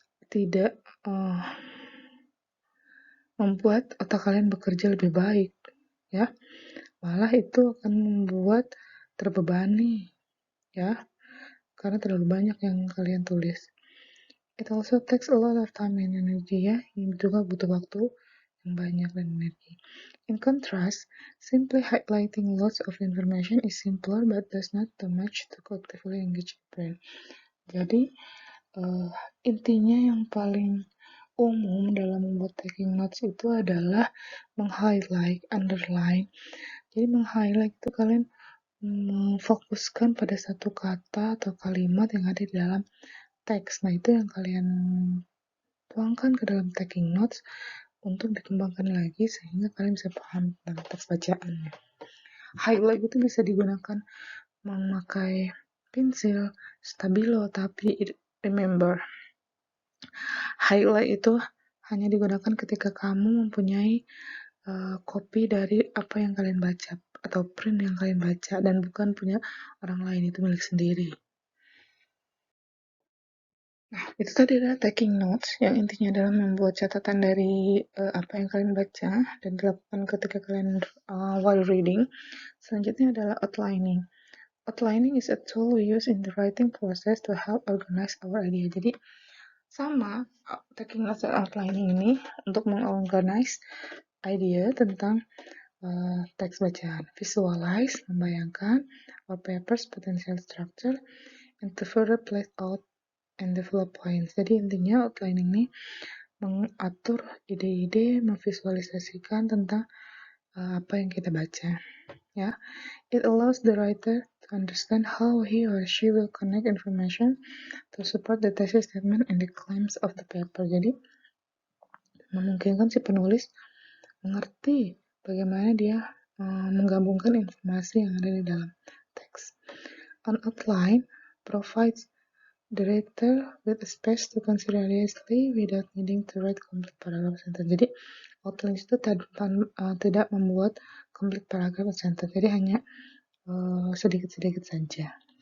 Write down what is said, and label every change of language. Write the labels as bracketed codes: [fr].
[id] tidak membuat otak kalian bekerja lebih baik, ya. Malah itu akan membuat terbebani, ya, karena terlalu banyak yang kalian tulis. [en] It also takes a lot of time and energy, ya. [id] Ini juga butuh waktu yang banyak dan energi. [en] In contrast, simply highlighting lots of information is simpler but does not too much to actively engage the brain. [id] Jadi, intinya yang paling umum dalam membuat taking notes itu adalah meng-highlight, underline. Jadi meng-highlight itu kalian memfokuskan pada satu kata atau kalimat yang ada di dalam teks. Nah, itu yang kalian tuangkan ke dalam taking notes untuk dikembangkan lagi sehingga kalian bisa paham tentang teks bacaannya. Highlight itu bisa digunakan memakai pensil, stabilo, tapi remember, highlight itu hanya digunakan ketika kamu mempunyai copy dari apa yang kalian baca atau print yang kalian baca dan bukan punya orang lain, itu milik sendiri. Nah, itu tadi adalah taking notes yang intinya adalah membuat catatan dari apa yang kalian baca dan dilakukan ketika kalian [en] while reading. [id] Selanjutnya adalah outlining. [en] Outlining is a tool we use in the writing process to help organize our idea. [id] Jadi sama taking notes dan outlining ini untuk mengorganize idea tentang teks bacaan. [en] Visualize, membayangkan our paper's potential structure and to further place out and develop points. [id] Jadi intinya outlining ini mengatur ide-ide, memvisualisasikan tentang apa yang kita baca. [en] Ya, it allows the writer to understand how he or she will connect information to support the thesis statement and the claims of the paper. [id] Jadi memungkinkan si penulis mengerti bagaimana dia menggabungkan informasi yang ada di dalam teks. [en] An outline provides the writer with a space to consider seriously without needing to write complete paragraph sentence. [id] Jadi outline itu tidak membuat [en] complete paragraph sentence, [id] jadi hanya sedikit-sedikit saja.